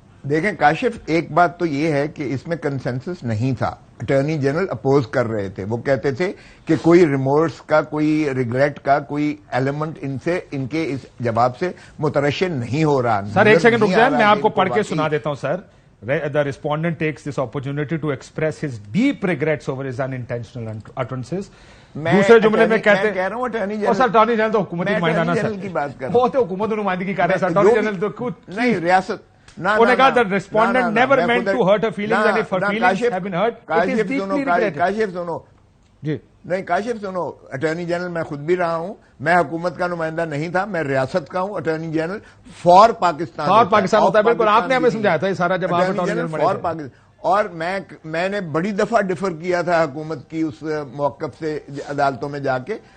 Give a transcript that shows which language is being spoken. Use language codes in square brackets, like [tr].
[ur] دیکھیں کاشف, ایک بات تو یہ ہے کہ اس میں کنسنسس نہیں تھا. اٹارنی جنرل اپوز کر رہے تھے, وہ کہتے تھے کہ کوئی ریمورس کا, کوئی ریگریٹ کا کوئی ایلیمنٹ ان کے اس جواب سے مترشح نہیں ہو رہا. سر ایک سیکنڈ رک جائیں, میں آپ کو پڑھ کے سنا دیتا ہوں. [en] Sir the respondent takes this opportunity to express his deep regrets over his unintentional utterances. [ur] دوسرے جملے میں کہتے ہیں سر اٹارنی جنرل تو حکومتی نمائندہ نا سر, وہ تو حکومت نمائندگی کر رہے ہیں سر. اٹارنی جنرل تو کچھ نہیں, ریاست انہوں نے کہا [en] the respondent never meant to hurt her feelings and if her feelings have been hurt it is deeply regretted. [ur] Kashif سنو جی, نہیں کاشف سنو, اٹارنی جنرل میں خود بھی رہا ہوں, میں حکومت کا نمائندہ نہیں تھا, میں ریاست کا ہوں. اٹارنی جنرل فار پاکستان ہوتا ہے. بالکل آپ نے ہمیں سمجھایا تھا یہ سارا جب آپ اٹارنی جنرل فار پاکستان. اور میں نے بڑی دفعہ ڈیفر کیا تھا حکومت کی اس موقف سے عدالتوں میں جا کے.